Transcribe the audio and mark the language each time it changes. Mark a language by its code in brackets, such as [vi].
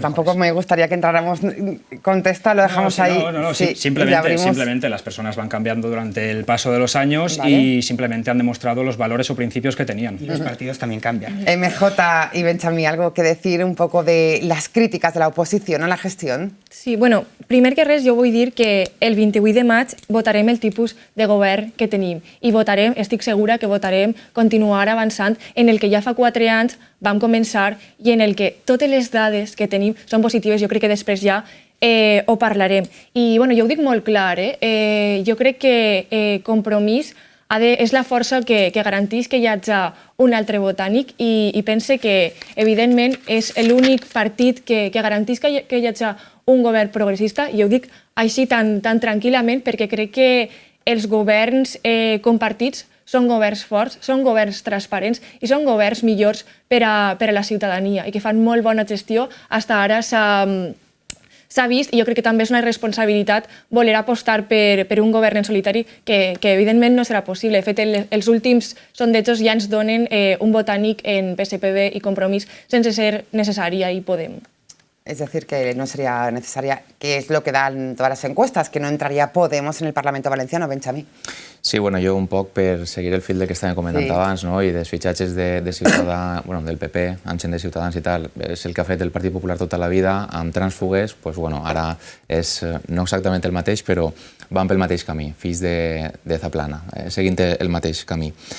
[es] tampoco me gustaría que entráramos, contesta, lo dejamos ahí. No, sí, simplemente las personas van cambiando durante el paso de los años y simplemente han demostrado los valores o principios que tenían. Y los partidos también cambian. MJ y Benjamí, ¿algo que decir un poco de las críticas de la oposición a la gestión? [ca] Sí, bueno, primer que res jo vull dir que el 28 de maig votarem el tipus de govern que tenim i votarem, estic segura que votarem continuar avançant en el que ja fa 4 anys vam començar i en el que totes les dades que tenim són positives. Jo crec que després ja ho parlarem. I bueno, jo ho dic molt clar, jo crec que Compromís és la força que garanteix que hi hagi un altre Botànic i pense que, evidentment, és l'únic partit que garanteix que hi hagi un govern progressista, i ho dic així tan tranquil·lament perquè crec que els governs compartits són governs forts, són governs transparents i són governs millors per a la ciutadania i que fan molt bona gestió. Fins ara s'ha vist, i jo crec que també és una responsabilitat voler apostar per un govern en solitari que evidentment no serà possible. De fet, els últims sondejos ja ens donen un Botànic en PSPB i Compromís sense ser necessària i Podem. [es] Es decir, que no sería necesaria, que es lo que dan todas las encuestas, que no entraría Podemos en el Parlamento Valenciano, Benjamí. [ca] Sí, bueno, jo un poc per seguir el fil del que estàvem comentant abans, no? I dels fitxatges de Ciutadans, bueno, del PP, amb gent de Ciutadans i tal, és el que ha fet el Partit Popular tota la vida, amb trànsfugues, pues, bueno, ara és no exactament el mateix, però van pel mateix camí, fills de Zaplana, seguint el mateix camí.